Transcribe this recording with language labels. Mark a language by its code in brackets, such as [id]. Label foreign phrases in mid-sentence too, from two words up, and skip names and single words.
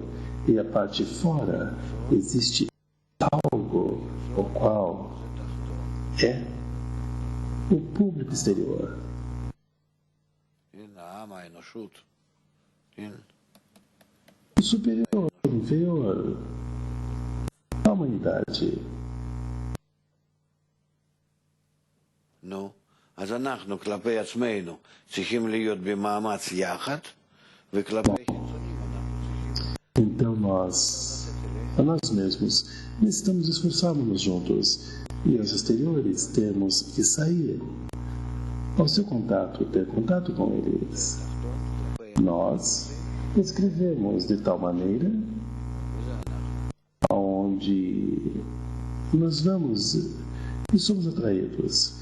[pt] E a parte de fora existe algo, o qual é o público exterior. O superior, o inferior, a humanidade. [he] נו, אז אנחנו כלפי עצמנו צריכים להיות במאמץ יחד, וכלפי חיצונים אנחנו... [pt] Então nós, a nós mesmos, necessitamos esforçarmos juntos, e aos exteriores temos que sair ao seu contato, ter contato com eles. Nós escrevemos de tal maneira onde nós vamos e somos atraídos.